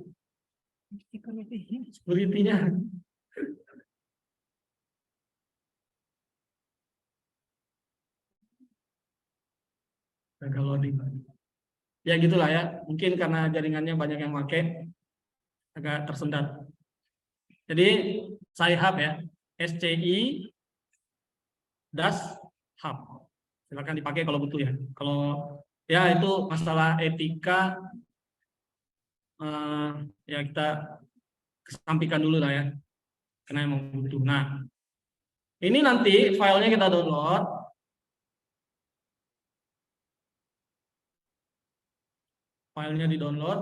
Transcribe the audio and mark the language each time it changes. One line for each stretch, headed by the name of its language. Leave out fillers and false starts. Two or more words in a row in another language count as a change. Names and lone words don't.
Indonesian: Security-nya. Gagal loading. Ya gitulah ya. Mungkin karena jaringannya banyak yang pakai agak tersendat. Jadi sci-hub ya. SCI das hub. Silakan dipakai kalau butuh ya. Kalau ya itu masalah etika ya kita kesampingkan dulu lah ya. Karena emang butuh. Nah, ini nanti filenya kita download. Filenya di-download.